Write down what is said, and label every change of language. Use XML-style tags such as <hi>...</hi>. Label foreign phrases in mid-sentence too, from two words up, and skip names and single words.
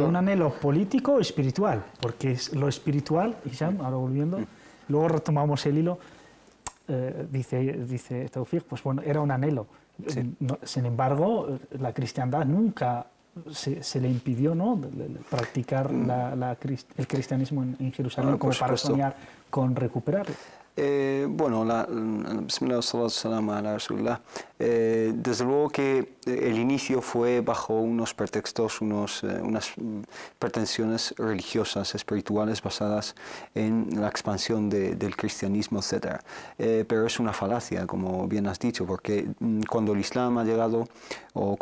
<es>pero un anhelo político o espiritual, porque es lo espiritual, Hisham, ahora volviendo, luego retomamos el hilo, dice Tawfiq, pues bueno, era un anhelo. Sí. Sin embargo, la cristiandad nunca se le impidió, ¿no?, practicar el cristianismo en Jerusalén, como para soñar con recuperarlo. Bueno,</es> <ar>بسم الله، صلاة سلام على رسول الله.</ar> <es>Desde luego que el inicio fue bajo unos pretextos, unas pretensiones religiosas, espirituales, basadas en la expansión del cristianismo, etc. Pero es una falacia, como bien has dicho, porque cuando el Islam ha llegado, o cuando</es>